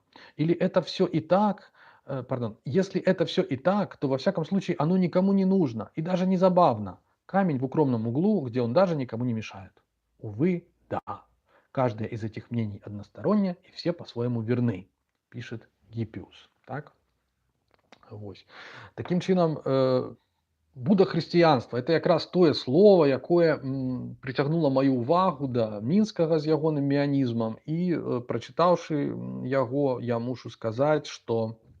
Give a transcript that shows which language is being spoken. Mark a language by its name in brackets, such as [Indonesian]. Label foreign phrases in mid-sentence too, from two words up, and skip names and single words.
[Russian] Или это все и так, пардон, если это все и так, то во всяком случае оно никому не нужно и даже не забавно. Камень в укромном углу, где он даже никому не мешает. Увы, да. Каждое из этих мнений одностороннее, и все по-своему верны, пишет Гиппиус. [Belarusian] Так? Вось. Таким чином, будахрысціянства это якраз тое слово, якое прыцягнула маю ўвагу да мінскага з ягоным меанізмам, і прачытаўшы яго, я мушу сказаць, што